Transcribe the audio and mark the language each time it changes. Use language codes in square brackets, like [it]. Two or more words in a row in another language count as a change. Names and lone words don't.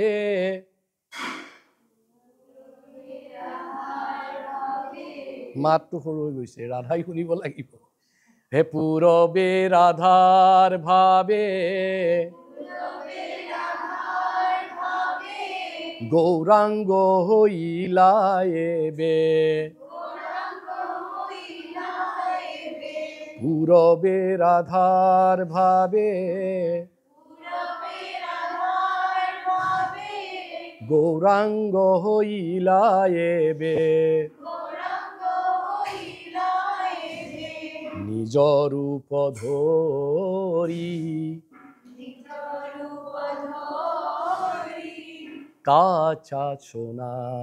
[as] মাতটো সৰু হৈ গৈছে ৰাধাই শুনিব লাগিব হে [bn] পূৰবে ৰাধাৰ ভাবে গৌৰাঙ্গ হইলা এবে পূরবে রাধার ভাবে গৌরাঙ্গ হইলা এবে নিজ রূপ ধরি কাছা সোনা